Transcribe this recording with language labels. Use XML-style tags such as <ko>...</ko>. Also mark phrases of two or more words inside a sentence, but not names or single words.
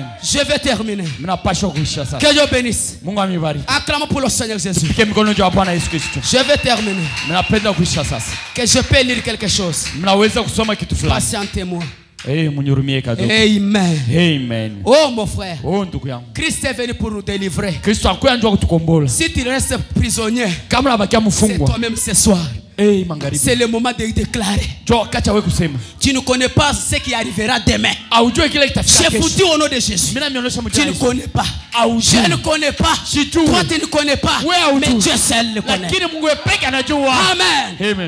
<fr>Je vais terminer. Que Dieu bénisse. Acclamons pour le Seigneur Jésus. Je vais terminer. Que je peux lire quelque chose. Patientez-moi. Amen. Amen. Oh mon frère.</fr> <sw>Oh ndugu yangu.</sw> <fr>Christ est venu pour nous délivrer.</fr> <sw>Kristo akuja njoo kutukombola.</sw> <fr>Si tu restes prisonnier,</fr> <sw>kama unabakia mfungwa,</sw> <fr>c'est toi-même ce soir. C'est le moment de déclarer. Tu ne connais pas ce qui arrivera demain. J'ai foutu au nom de Jésus. Tu ne connais pas. Je ne connais pas. Toi tu ne connais pas. Mais Dieu seul le connaît. Amen.</fr>